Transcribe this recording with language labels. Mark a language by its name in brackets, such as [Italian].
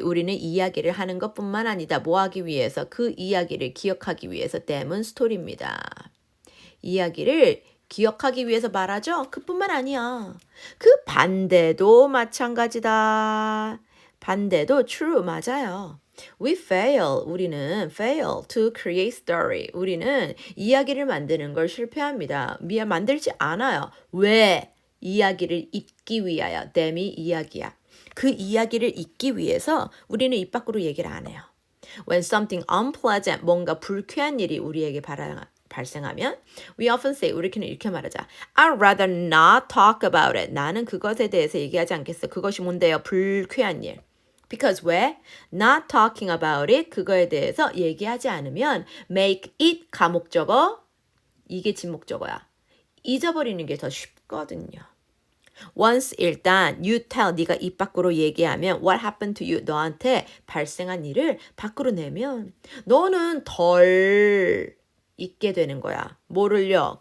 [Korean] 우리는 이야기를 하는 것뿐만 아니다. 뭐 하기 위해서? 그 이야기를 기억하기 위해서 demonstrate입니다. 이야기를 기억하기 위해서 말하죠? 그뿐만 아니야. 그 반대도 마찬가지다. 반대도 true 맞아요. [English] We fail. [Korean] 우리는 [English] fail to create story. [Korean] 우리는 이야기를 만드는 걸 실패합니다. 만들지 않아요. 왜? 이야기를 잊기 위하여. 댐이 이야기야. 그 이야기를 잊기 위해서 우리는 입 밖으로 얘기를 안 해요. [English] When something unpleasant, [Korean] 뭔가 불쾌한 일이 우리에게 발생하면 [English] we often say, [Korean] 우리는 이렇게 말하자. [English] I'd rather not talk about it. [Korean] 나는 그것에 대해서 얘기하지 않겠어. 그것이 뭔데요? 불쾌한 일. Because 왜? [English] Not talking about it. [Korean] 그거에 대해서 얘기하지 않으면 [English] make it [Korean] 가목적어. 이게 진목적어야. 잊어버리는 게 더 쉽거든요. Once 일단 [English] you tell [Korean] 네가 입 밖으로 얘기하면 [English] what happened to you [Korean] 너한테 발생한 일을 밖으로 내면 너는 덜 잊게 되는 거야. 뭐를요?